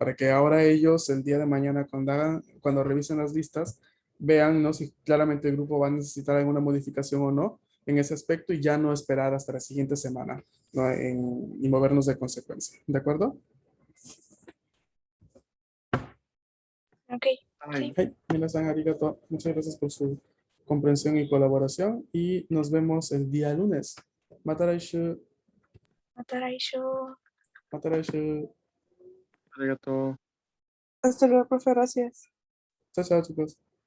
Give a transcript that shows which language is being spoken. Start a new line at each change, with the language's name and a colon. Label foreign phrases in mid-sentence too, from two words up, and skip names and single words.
Spanish: Para que ahora ellos el día de mañana cuando revisen las listas, vean, ¿no? Si claramente el grupo va a necesitar alguna modificación o no en ese aspecto y ya no esperar hasta la siguiente semana, ¿no? Y movernos de consecuencia, ¿de acuerdo? Ok, sí.
Japanese: Hey, 皆さんありがとう.
Spanish: Muchas gracias por su comprensión y colaboración y nos vemos el día lunes.
Japanese: Mataraishu, Mataraisho. mataraishu. Arigato.
Spanish: Hasta luego, profe, gracias. Chao, chao, chicos.